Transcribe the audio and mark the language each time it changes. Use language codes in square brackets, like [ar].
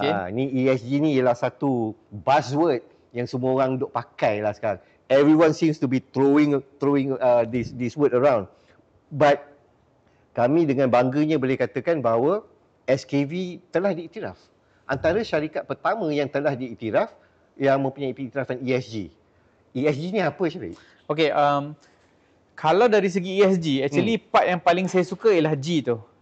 [ms] Ni ESG ni ialah satu buzzword yang semua orang duk pakai lah sekarang. [en] Everyone seems to be throwing this word around. [ms] But kami dengan bangganya boleh katakan bahawa SKV telah diiktiraf. Antara syarikat pertama yang telah diiktiraf yang mempunyai iktirafan ESG. ESG ni apa, Syafiq? Okay, kalau dari segi ESG, actually part yang paling saya suka ialah G tu.